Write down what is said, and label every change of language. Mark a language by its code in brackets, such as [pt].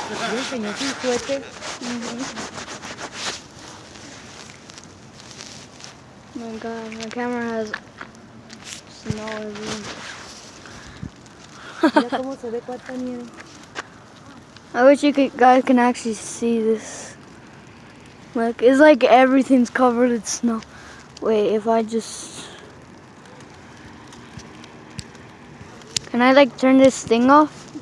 [es] ¿Le enseñó su suéter? [en] Oh my God, my camera has snow everywhere. [es] Mira cómo se ve cuánta nieve. [en] I wish guys can actually see this. Look, it's like everything's covered in snow. Wait, if I just... Can I like turn this thing off?